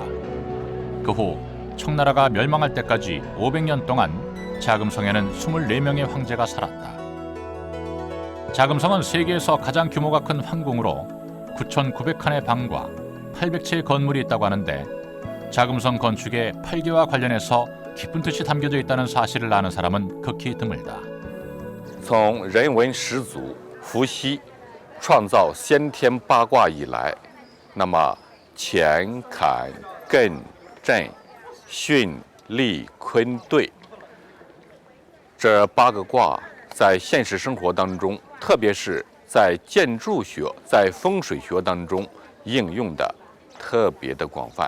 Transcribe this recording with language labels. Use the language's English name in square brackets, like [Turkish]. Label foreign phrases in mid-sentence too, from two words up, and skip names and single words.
[Korean] 그 후 청나라가 멸망할 때까지 500년 동안 자금성에는 24명의 황제가 살았다. 자금성은 세계에서 가장 규모가 큰 황궁으로 9,900칸의 방과 800채의 건물이 있다고 하는데 자금성 건축의 팔계와 관련해서 깊은 뜻이 담겨져 있다는 사실을 아는 사람은 극히 드물다. [Chinese] 从人文始祖伏羲创造先天八卦以来，那么乾、坎、艮、震、巽、离、坤、兑这8个卦在现实生活当中，特别是在建筑学、在风水学当中应用的特别的广泛。